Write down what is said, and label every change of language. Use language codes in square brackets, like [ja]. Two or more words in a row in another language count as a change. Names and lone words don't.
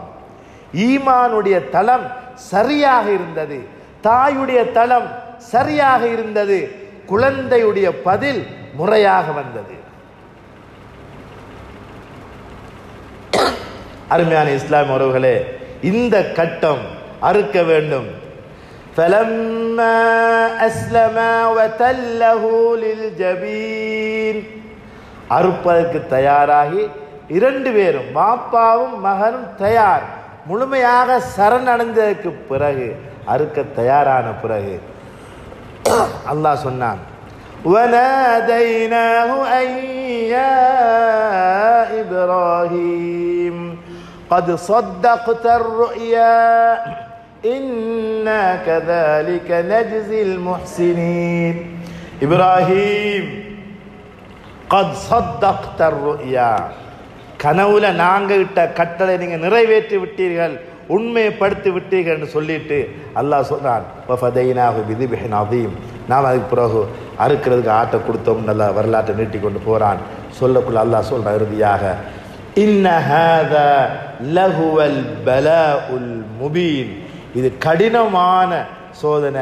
[ta] ஈமானுடைய தளம் சரியாக இருந்தது, தாயுடைய தளம் சரியாக இருந்தது, குழந்தையுடைய பதில் முறையாக வந்தது. அருமையான இஸ்லாம் உறவுகளே, இந்த கட்டம் அறுக்க வேண்டும். [ar] فَلَمَّا أَسْلَمَا وَتَلَّهُ لِلْجَبِينِ, [ta] அறுப்பதற்கு தயாராகி 2 பேரும் வாப்பாவும் மகனும் தயார், முழுமையாக சரணடைந்ததற்கு பிறகு, அறுக்க தயாரான பிறகு அல்லாஹ் சொன்னான், [ar] وَنَادَيْنَاهُ أَن يَا إِبْرَاهِيمُ قَدْ صَدَّقْتَ الرُّؤْيَا إِنَّا كَذَلِكَ نَجْزِي الْمُحْسِنِينَ. இப்ராஹிம், قَدْ صَدَّقْتَ الرُّؤْيَا, [ta] கனவுல நாங்க இட்ட கட்டளை நீங்க நிறைவேற்றி விட்டீர்கள், உண்மைப்படுத்தி விட்டீர்கள் என்று சொல்லிட்டு அல்லாஹ் சொல்றான், நாம் அதுக்கு பிறகு அறுக்கிறதுக்கு ஆட்டை கொடுத்தோம். நல்லா வரலாற்றை நீட்டி கொண்டு போறான். சொல்லக்குள்ள அல்லாஹ் சொல்றான் இறுதியாக, [ar] إن هذا لهو البلاء المبين, [ta] இது கடினமான சோதனை.